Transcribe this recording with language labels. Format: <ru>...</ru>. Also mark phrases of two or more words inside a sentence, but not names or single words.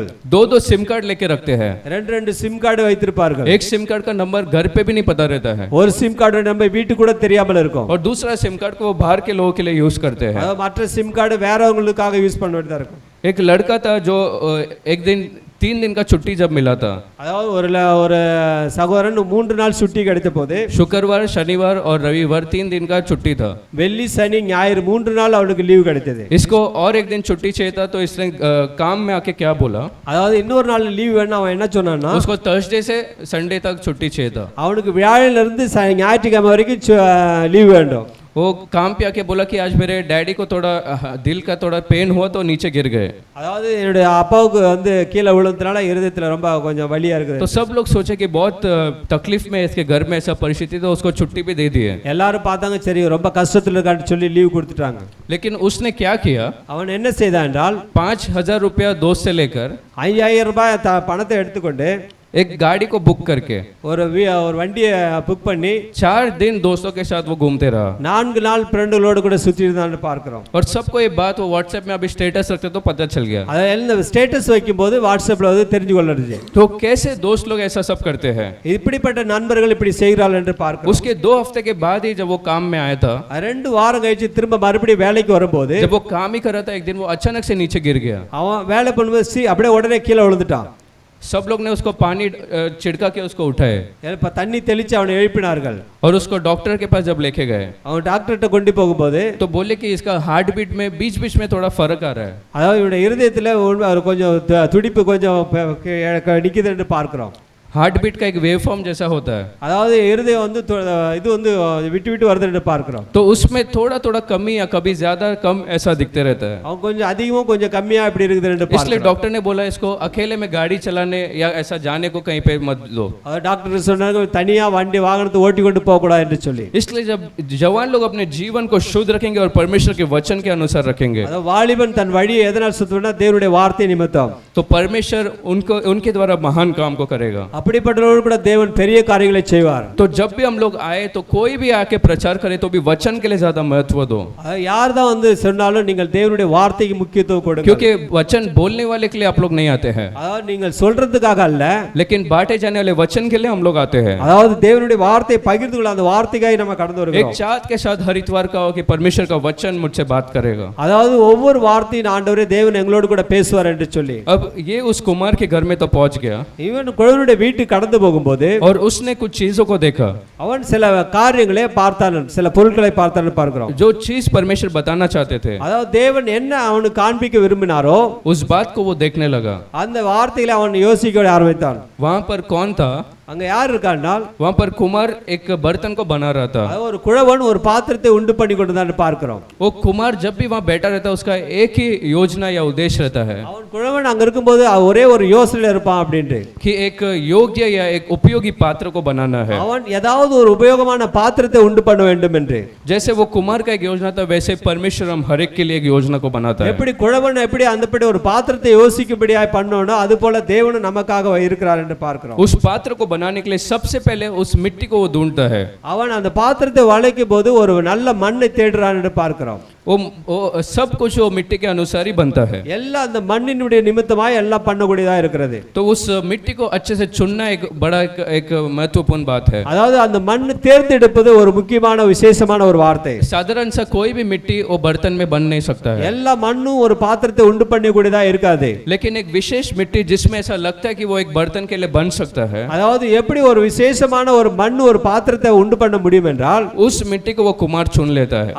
<hi>दो</hi> <en>sim card</en> <hi>लेके रखते हैं।</hi> <ta>ரெண்டு</ta> <en>sim card</en> <ta>வைத்திருப்பார்கள்.</ta> <hi>एक</hi> <en>sim card</en> <hi>का नंबर घर पे भी नहीं पता रहता है,</hi> <ta>ஒரு</ta> <en>sim card</en> <ta>நம்ம வீட்டுக்கு கூட தெரியாமல் இருக்கும்.</ta> <hi>और दूसरा</hi> <en>sim card</en> <hi>को वो बाहर के लोगों के लिए यूज करते हैं।</hi> <ta>மற்ற</ta> <en>sim card</en> <ta>வேறவங்களுக்காக யூஸ் பண்ண வேண்டியதா இருக்கும்.</ta> <hi>एक लड़का था जो एक दिन 3 दिन का छुट्टी जब मिला था,</hi> <ta>அதாவது ஒரு சகோதரன் 3 நாள் சுட்டி கிடைத்த போது</ta> <hi>शुक्रवार शनिवार और रविवार 3 दिन का छुट्टी था।</hi> <ta>வெள்ளி சனி ஞாயிறு 3 நாள் அவனுக்கு லீவு கிடைத்தது.</ta> <hi>इसको और एक दिन छुट्टी चाहिए था, तो इसने काम में आके क्या बोला,</hi> <ta>அதாவது இன்னொரு நாள் லீவு வேணும் அவன் என்ன சொன்னான்னா</ta> <hi>उसको थर्सडे से संडे तक छुट्टी चाहिए था।</hi> <ta>அவனுக்கு வியாழன்ல இருந்து ஞாயிற்றுக்கிழமை வரைக்கும் லீவு வேண்டும்.</ta> <hi>वो काम पे आके बोला कि आज मेरे डैडी को थोड़ा दिल का थोड़ा पेन हुआ तो नीचे गिर गए।</hi> <ta>அதாவது என்னுடைய அப்பாவுக்கு வந்து கீழே விழுந்ததுனால இருதயத்துல ரொம்ப கொஞ்சம் வலியா இருக்குது.</ta> <hi>तो सब लोग सोचे कि बहुत तकलीफ में इसके घर में ऐसा परिस्थिति, तो उसको छुट्टी भी दे दी है।</hi> <ta>எல்லாரும் பார்த்தாங்க சரி ரொம்ப கஷ்டத்துல இருக்கான்னு சொல்லி லீவு கொடுத்துட்டாங்க.</ta> <hi>लेकिन उसने क्या किया,</hi> <ta>அவன் என்ன செய்தான் என்றால்</ta> <hi>5,000 रुपया दोस्त से लेकर</hi> <ta>5,000 ரூபாய் பணத்தை எடுத்துக்கொண்டு</ta> <hi>एक गाड़ी को बुक करके</hi> <ta>ஒரு வண்டியை புக் பண்ணி</ta> <hi>4 दिन दोस्तों के साथ वो घूमते रहा।</hi> <ta>4 நாள் ஃப்ரெண்டுகளோடு கூட சுத்தி இருந்தான்னு பார்க்கிறோம்.</ta> <hi>और सबको ये बात वो व्हाट्सएप में अभी स्टेटस रखते तो पता चल गया।</hi> <ta>அத ஸ்டேட்டஸ் வைக்கும்போது வாட்ஸ்அப்ல வந்து தெரிஞ்சு கொள்ளறது.</ta> <hi>तो कैसे दोस्त लोग ऐसा सब करते हैं,</hi> <ta>இப்படிப்பட்ட நண்பர்கள் இப்படி செய்கிறார்கள் என்று பார்க்கிறோம்.</ta> <hi>उसके 2 हफ्ते के बाद ही जब वो काम में आया था,</hi> <ta>2 வாரம் கழிச்சு திரும்ப மறுபடியும் வேலைக்கு வரும்போது</ta> <hi>जब वो काम ही कर रहा था, एक दिन वो अचानक से नीचे गिर गया।</hi> <ta>அவன் வேலை பண்ணும்போது அப்படியே உடனே கீழே விழுந்துட்டான்.</ta> <hi>सब लोग ने उसको पानी छिड़का के उसको उठाए</hi> <ta>இப்ப தண்ணி தெளிச்சு அவனை எழுப்பினார்கள்.</ta> <hi>और उसको डॉक्टर के पास जब लेके गए,</hi> <ta>அவன் டாக்டர்கிட்ட கொண்டு போகும்போது</ta> <hi>तो बोले कि इसका</hi> <en>heart beat</en> <hi>में बीच बीच में थोड़ा फर्क आ रहा है।</hi> <ta>அதாவது இவனுடைய இருதயத்துல கொஞ்சம் துடிப்பு கொஞ்சம் நிக்குது என்று பார்க்கிறோம்.</ta> <en>heart beat</en> <hi>का एक</hi> <en>wave form</en> <hi>जैसा होता है,</hi> <ta>அதாவது இருதயம் வந்து இது வந்து விட்டு விட்டு வருது என்று பார்க்கிறோம்.</ta> <hi>तो उसमें थोड़ा थोड़ा कमी या कभी ज्यादा कम ऐसा दिखते रहता है।</hi> <ta>அவன் கொஞ்சம் அதிகமும் கொஞ்சம் கம்மியா இப்படி இருக்குது என்று</ta> <hi>इसलिए</hi> <ta>பார்க்கிறோம்.</ta> <hi>डॉक्टर ने बोला इसको अकेले में गाड़ी चलाने या ऐसा जाने को कहीं पे मत लो।</hi> <ta>டாக்டர் சொன்னாங்க தனியா வண்டி வாகனத்தை ஓட்டி கொண்டு போக கூடாது என்று சொல்லி.</ta> <hi>इसलिए जब जवान लोग अपने जीवन को शुद्ध रखेंगे और परमेश्वर के वचन के अनुसार रखेंगे,</hi> <ta>அதாவது வாலிபன் தன் வழியை எதனால் சுத்தம்னா தேவனுடைய வார்த்தை நிமித்தம்,</ta> <hi>तो परमेश्वर उनके द्वारा महान काम को करेगा।</hi> <ta>அப்படிப்பட்டவர்கள் கூட தேவன் பெரிய காரியங்களை செய்வார்.</ta> <hi>तो जब भी हम लोग आए तो कोई भी आके प्रचार करे तो भी वचन के लिए ज्यादा महत्व दो,</hi> <ta>யார் தான் வந்து சொன்னாலும் நீங்கள் தேவனுடைய வார்த்தைக்கு முக்கியத்துவம் கொடுங்க.</ta> <hi>क्योंकि वचन बोलने वाले के लिए आप लोग नहीं आते हैं,</hi> <ta>அதாவது நீங்கள் சொல்றதுக்காக அல்ல,</ta> <hi>लेकिन बांटे जाने वाले वचन के लिए हम लोग आते हैं।</hi> <ta>அதாவது தேவனுடைய வார்த்தையை பகிர்ந்து கொள்ள அந்த வார்த்தைக்காக நம்ம கடந்து</ta> <hi>एक</hi> <ta>வருகிறோம்.</ta> <hi>चाहत के साथ हर इतवार का हो कि परमेश्वर का वचन मुझसे बात करेगा।</hi> <ta>அதாவது ஒவ்வொரு வார்த்தையின் ஆண்டவரே தேவன் எங்களோடு கூட பேசுவார் என்று சொல்லி.</ta> <hi>अब ये उस कुमार के घर में तो पहुंच गया</hi> <ta>இவன் குழந்தையுடைய வீட்டுக்கு கடந்து போகும்போது</ta> <hi>और उसने कुछ चीजों को देखा,</hi> <ta>அவன் சில காரியங்களை பார்த்தான், சில பொருட்களை பார்த்தான் பார்க்கிறோம்.</ta> <hi>जो चीज परमेश्वर बताना चाहते थे,</hi> <ta>அதாவது தேவன் என்ன அவனுக்கு காண்பிக்க விரும்பினாரோ</ta> <hi>उस बात को वो देखने लगा।</hi> <ta>அந்த வார்த்தைகளை அவன் யோசிக்க ஆரம்பித்தான்.</ta> <hi>वहां पर कौन था,</hi> <ta>அங்க யார் இருக்கான்னால்</ta> <hi>वहां पर कुमार एक बर्तन को बना रहा था।</hi> <ta>அதாவது ஒரு குழவன் ஒரு பாத்திரத்தை உண்டு பண்ணி கொண்டுதான் பார்க்கிறோம்.</ta> <hi>वो कुमार जब भी वहां बैठा रहता है उसका एक ही योजना या उद्देश्य रहता है</hi> <ta>அவன் குழவன் அங்க இருக்கும்போது ஒரே ஒரு யோசனையில இருப்பான் அப்படின்ட்டு.</ta> <hi>कि एक योग्य या एक उपयोगी पात्र को बनाना है।</hi> <ta>அவன் ஏதாவது ஒரு உபயோகமான பாத்திரத்தை உண்டு பண்ண வேண்டும் என்று.</ta> <hi>जैसे वो कुमार का एक योजना था, वैसे परमेश्वर हम हर एक के लिए एक योजना को बनाता है।</hi> <ta>எப்படி குழவன் எப்படி அந்தப்படி ஒரு பாத்திரத்தை யோசிக்கும்படியாய் பண்ணோனோ அது போல தேவனும் நமக்காக இருக்கிறார் என்று பார்க்கிறோம்.</ta> <hi>उस पात्र को बनाने के लिए सबसे पहले उस मिट्टी को वो ढूंढता है।</hi> <ta>அவன் அந்த பாத்திரத்தை வளைக்கும் போது ஒரு நல்ல மண்ணை தேடுறான் என்று பார்க்கிறோம்.</ta> <hi>वो सब कुछ वो मिट्टी के अनुसार ही बनता है।</hi> <ta>எல்லாம் அந்த மண்ணினுடைய நிமித்தமாய் எல்லாம் பண்ணக்கூடியதா இருக்கிறது.</ta> <hi>तो उस मिट्टी को अच्छे से चुनना एक बड़ा एक महत्वपूर्ण बात है।</hi> <ta>அதாவது அந்த மண் தேர்ந்தெடுப்பது ஒரு முக்கியமான விசேஷமான ஒரு வார்த்தை.</ta> <hi>साधारण सा कोई भी मिट्टी वो बर्तन में बन नहीं सकता है,</hi> <ta>எல்லா மண்ணும் ஒரு பாத்திரத்தை உண்டு பண்ணக்கூடியதா இருக்காது.</ta> <hi>लेकिन एक विशेष मिट्टी जिसमें ऐसा लगता है कि वो एक बर्तन के लिए बन सकता है,</hi> <ta>அதாவது எப்படி ஒரு விசேஷமான ஒரு மண் ஒரு பாத்திரத்தை உண்டு பண்ண முடியும் என்றால்</ta> <hi>उस मिट्टी को वो कुमार चुन लेता है।</hi>